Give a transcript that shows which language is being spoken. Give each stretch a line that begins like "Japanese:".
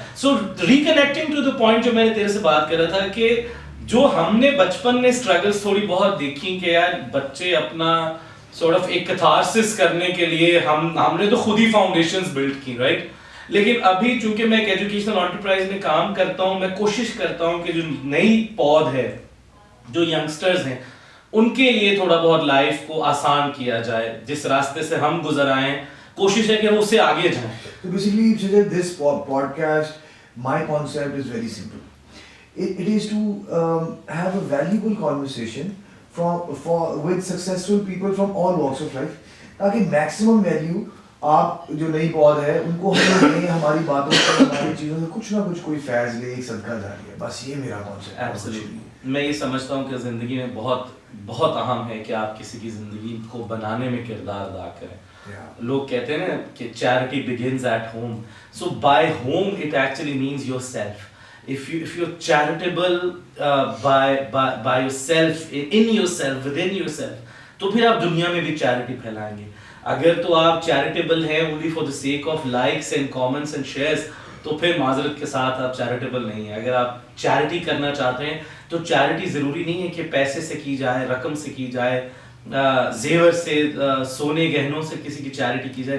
English: so reconnecting to the point
Hindi: जो मैंने तेरे से बात कर रहा था कि जो हमने बचपन में स्ट्रगल्स थोड़ी बहुत देखी कि यार बच्चे अपना सॉर्ट ऑफ एक कैथारसिस करने के लिए हमने तो खुद ही फाउंडेशंस बिल्ड की, राइट? लेकिन अभी चूंकि मैं एक एजुकेशनल एंटरप्राइज में काम करता हूं, मैं कोशिश करता हूं कि जो नई पौध है, जो यंगस्टर्स हैं, उनके लिए थोड़ा बहुत लाइफ को आसान किया जाए. जिस रास्ते से हम गुजर आए, कोशिश है कि हम उससे आगे जाएं.
English: So basically, Sujay, this podcast, my concept is very simple. It is to have a valuable conversation with successful people from all walks of life,
Hindi: ताकि maximum value आप जो नई पौध है उनको हम लें, हमारी बातों से, हमारी चीज़ों से कुछ ना कुछ कोई फैज़ ले, एक सदका जारी है. बस ये मेरा कॉन्सेप्ट है.
English: Absolutely.
Hindi: मैं ये समझता हूँ कि ज़िंदगी में बहुत बहुत अहम है कि आप किसी की ज़िंदगी को बनाने में किरदार अदा करें. लोग कहते हैं ना कि
English: Charity begins at home. So by home it actually means your self. If you're charitable by yourself, in yourself, within yourself,
Hindi: तो फिर आप दुनिया में भी चैरिटी फैलाएंगे. अगर तो आप चैरिटेबल हैं
English: only for the sake of likes and comments and shares,
Hindi: तो फिर माजरत के साथ आप चैरिटेबल नहीं है. अगर आप चैरिटी करना चाहते हैं तो चैरिटी ज़रूरी नहीं है कि पैसे से की जाए, रकम से की जाए, जेवर से, सोने गहनों से किसी की चैरिटी की जाए.